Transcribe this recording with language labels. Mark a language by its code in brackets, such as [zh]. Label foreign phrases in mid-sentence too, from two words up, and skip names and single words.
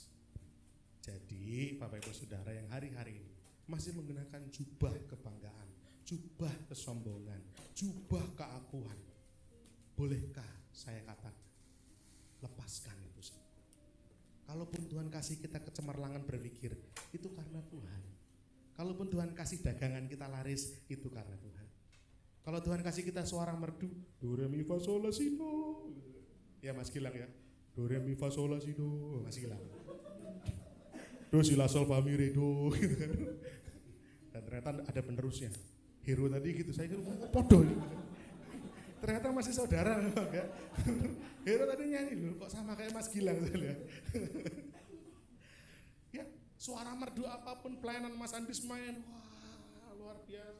[id] Jadi Bapak Ibu Saudara yang hari-hari ini masih menggunakan jubah kebanggaan, jubah kesombongan, jubah keakuan, bolehkah saya katakan, lepaskan itu semua. Kalaupun Tuhan kasih kita kecemerlangan berpikir, itu karena Tuhan. Kalaupun Tuhan kasih dagangan kita laris, itu karena Tuhan. Kalau Tuhan kasih kita suara merdu, do re mi fa sol la si do. Ya Mas Gilang ya. Do re mi fa sol la si do, Mas Gilang. Do si la sol fa mi re do gitu kan. Dan ternyata ada penerusnya. Hero tadi gitu, saya kira podo. Ternyata masih saudara enggak. Hero tadi nyanyi loh, kok sama kayak Mas Gilang saya lihat. Ya, suara merdu apapun pelayanan Mas Andis main, wah luar biasa.